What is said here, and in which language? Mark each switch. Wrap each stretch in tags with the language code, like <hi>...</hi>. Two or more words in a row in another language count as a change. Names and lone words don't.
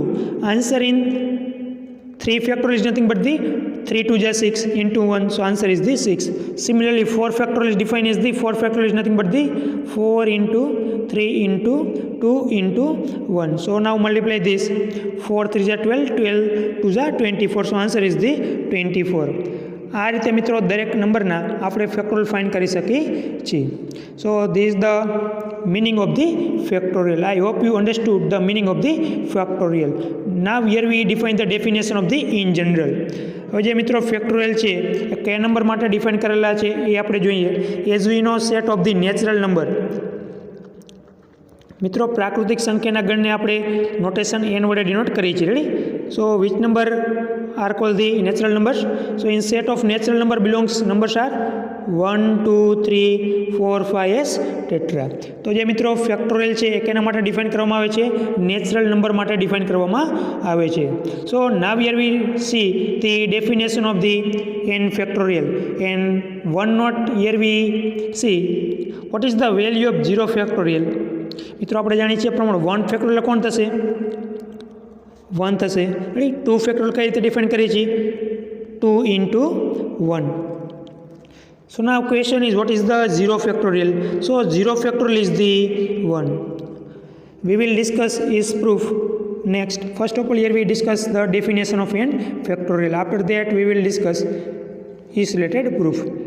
<en>Answer in 3 factorial is nothing but the 3 2 is 6 into 1. So answer is the 6. Similarly, 4 factorial is defined as the 4 factorial is nothing but the 4 into 3 into 2 into 1. So now multiply this. 4 3 is 12, 12 2 is 24. So answer is the 24.</en> <gu>આ રીતે મિત્રો દરેક નંબરના આપણે</gu> <en>factorial find</en> <gu>કરી શકીએ છીએ.</gu> <en>so this is the meaning of the factorial. I hope you understood the meaning of the factorial. Now here we define the definition of the in general.</en> <gu>હવે જે મિત્રો ફેક્ટોરિયલ છે એ કયા નંબર માટે ડિફાઇન કરેલા છે એ આપણે જોઈએ.</gu> <en>as we know set of the natural number.</en> <gu>મિત્રો પ્રાકૃતિક સંખ્યાના ગણને આપણે નોટેશન n વડે ડિનોટ કરીએ છીએ.</gu> <en>રેડી? so which number are called the natural numbers? So in set of natural number belongs numbers are 1 2 3 4 5 etc.</en> <gu>તો જે મિત્રો ફેક્ટોરિયલ છે એ કેના માટે ડિફાઇન કરવામાં આવે છે?</gu> <en>natural number</en> <gu>માટે ડિફાઇન કરવામાં આવે છે.</gu> <en>so now here we see the definition of the</en> <gu>n factorial and one note here we see what is the value of 0 factorial. મિત્રો આપણે જાણીએ છીએ પ્રમાણે 1 ફેક્ટોરિયલ કોણ થશે? 1 થશે. રેડી? 2 ફેક્ટોરિયલ કઈ રીતે ડિફાઇન કરીએ છીએ?</gu> <en>2 into 1. So now question is what is the 0 factorial? So 0 factorial is the 1. We will discuss its proof next. First of all, here we discuss the definition of n factorial. After that we will discuss its related proof.</en>